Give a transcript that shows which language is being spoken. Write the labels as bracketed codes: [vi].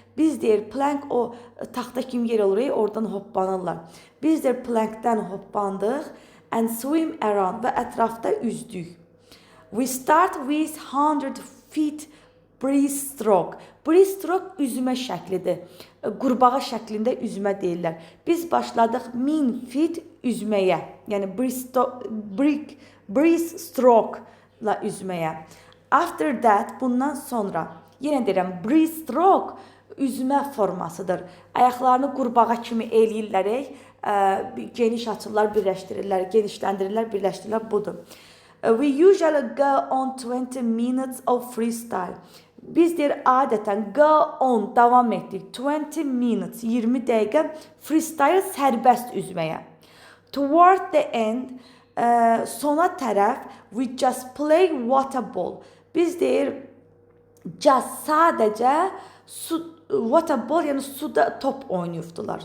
[az] Biz deyir, plank o taxta kimi yer olur, oradan hoppanırlar. Biz deyir, plankdən hoppandıq [en] and swim around [az] və ətrafda üzdük. [en] We start with 100 feet breaststroke. [az] Breaststroke üzmə şəklidir. Qurbağa şəklində üzmə deyirlər. Biz başladıq 1000 feet üzməyə. Yəni breaststroke-la üzməyə. [en] After that, [az] bundan sonra, yenə deyirəm, breaststroke üzmə formasıdır. Ayaqlarını qurbağa kimi eləyirlər, geniş açırlar, birləşdirirlər, genişləndirirlər, birləşdirirlər, budur. [en] We usually go on 20 minutes of freestyle. [az] Biz deyir, adətən [en] go on, [az] davam etdik. [en] 20 minutes, [az] 20 dəqiqə freestyle sərbəst üzməyə. [en] Toward the end, [az] sona tərəf, [en] we just play water ball. [az] Biz deyir, just sadəcə water ball, yəni suda top oynayırdılar.